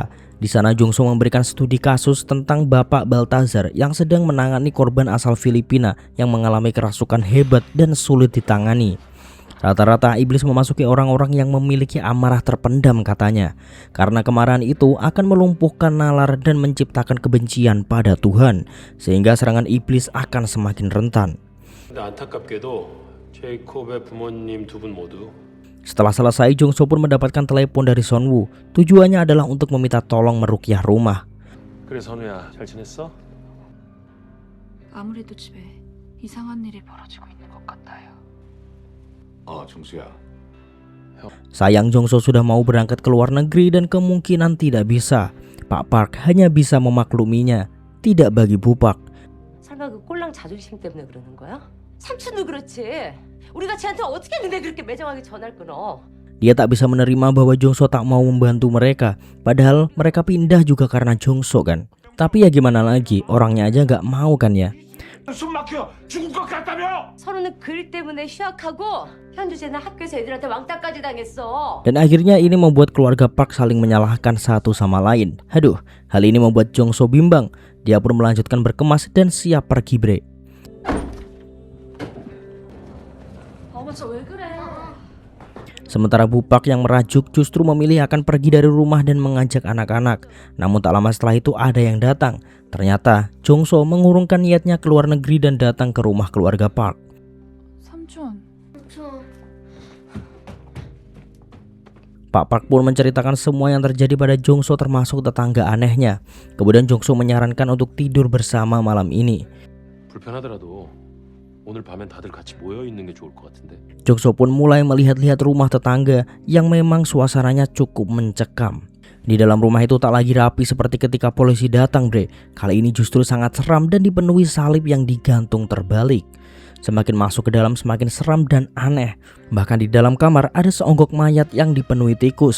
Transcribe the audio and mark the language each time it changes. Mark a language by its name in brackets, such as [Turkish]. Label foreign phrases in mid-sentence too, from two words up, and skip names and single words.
[Indonesian] Di sana Jongso memberikan studi kasus tentang Bapak Baltazar yang sedang menangani korban asal Filipina yang mengalami kerasukan hebat dan sulit ditangani. Rata-rata iblis memasuki orang-orang yang memiliki amarah terpendam katanya. Karena kemarahan itu akan melumpuhkan nalar dan menciptakan kebencian pada Tuhan, sehingga serangan iblis akan semakin rentan. [Korean] 근데 안타깝게도 제이콥의 부모님 두 분 모두 [Indonesian] Setelah selesai, Jongso pun mendapatkan telepon dari Sonwoo. Tujuannya adalah untuk meminta tolong meruqyah rumah. [Korean] 그래 선우야 잘 지냈어? 아무래도 집에 이상한 일이 벌어지고 있는 것 같아요. 정수야. [Indonesian] Sayang Jongso sudah mau berangkat ke luar negeri dan kemungkinan tidak bisa. Pak Park hanya bisa memakluminya, tidak bagi Bu Park. [Korean] 설마 그 꼴랑 자존심 때문에 그러는 거야? 삼촌도 그렇지. 우리가 쟤한테 어떻게 했는데 그렇게 매정하게 전화를 끊어? [Indonesian] Dia tak bisa menerima bahwa Jongso tak mau membantu mereka. Padahal mereka pindah juga karena Jongso kan. Tapi ya gimana lagi, orangnya aja gak mau kan ya. [Korean] 숨 막혀 죽을 것 같다며? 서로는 그 일 때문에 휴학하고 현주 쟤는 학교에서 애들한테 왕따까지 당했어. [Indonesian] Dan akhirnya ini membuat keluarga Park saling menyalahkan satu sama lain. Aduh, hal ini membuat Jongso bimbang. Dia pun melanjutkan berkemas dan siap pergi bre. Sementara Bu Park yang merajuk justru memilih akan pergi dari rumah dan mengajak anak-anak. Namun tak lama setelah itu ada yang datang. Ternyata Jongso mengurungkan niatnya ke luar negeri dan datang ke rumah keluarga Park. [Korean] 삼촌. [Indonesian] Pak Park pun menceritakan semua yang terjadi pada Jongso termasuk tetangga anehnya. Kemudian Jongso menyarankan untuk tidur bersama malam ini. [Korean] 불편하더라도 오늘 밤엔 다들 같이 모여 있는 게 좋을 것 같은데. [Indonesian] Jongso pun mulai melihat-lihat rumah tetangga yang memang suasananya cukup mencekam. Di dalam rumah itu tak lagi rapi seperti ketika polisi datang bre. Kali ini justru sangat seram dan dipenuhi salib yang digantung terbalik. Semakin masuk ke dalam semakin seram dan aneh. Bahkan di dalam kamar ada seonggok mayat yang dipenuhi tikus.